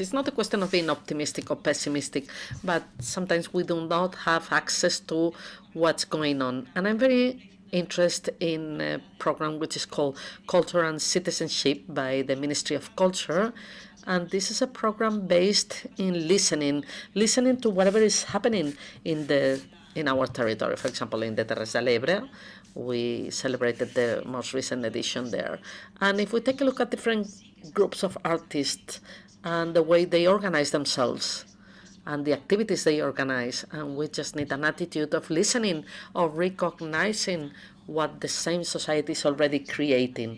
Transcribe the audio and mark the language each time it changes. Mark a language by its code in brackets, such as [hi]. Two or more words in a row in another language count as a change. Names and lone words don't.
[en] It's not a question of being optimistic or pessimistic, but sometimes we do not have access to what's going on. And I'm very interested in a program which is called Culture and Citizenship by the Ministry of Culture. And this is a program based in listening to whatever is happening in the in our territory. For example, in the Terres de l'Ebre, we celebrated the most recent edition there. And if we take a look at different groups of artists and the way they organize themselves and the activities they organize, and we just need an attitude of listening, of recognizing what the same society is already creating.